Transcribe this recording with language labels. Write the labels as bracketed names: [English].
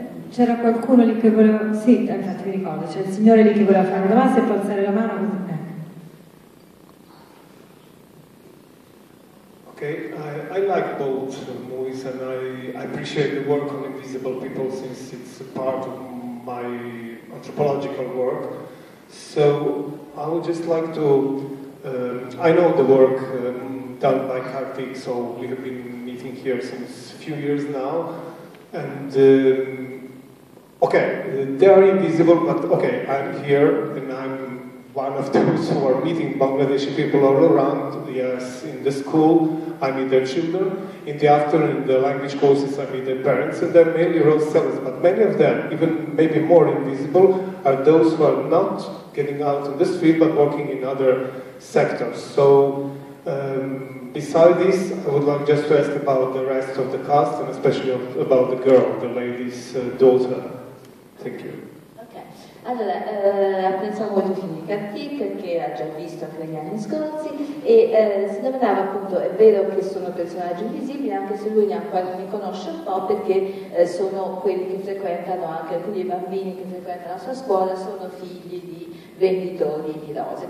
[Italian] C'era qualcuno lì che voleva... Sì, infatti mi ricordo, c'è il signore lì che voleva fare una domanda, se può alzare la mano così. [English] Okay, I like both movies, and I appreciate the work on invisible people since it's a part of my anthropological work. So I would just like to, I know the work done by Kartik, so we have been meeting here since a few years now, and okay, they are invisible, but okay, I'm here and I'm one of those who are meeting Bangladeshi people all around. Yes, in the school, I meet their children. In the afternoon, in the language courses, I meet their parents, and they're mainly role sellers. But many of them, even maybe more invisible, are those who are not getting out in the street, but working in other sectors. So, beside this, I would like just to ask about the rest of the cast, and especially about the girl, the lady's daughter. Thank you. [Italian] Allora, apprezzo molto il film di Kartik, che ha già visto anche negli anni scorsi, e si domandava appunto, è vero che sono personaggi invisibili, anche se lui ne conosce un po', perché sono quelli che frequentano, anche alcuni bambini che frequentano la sua scuola, sono figli di venditori di rose.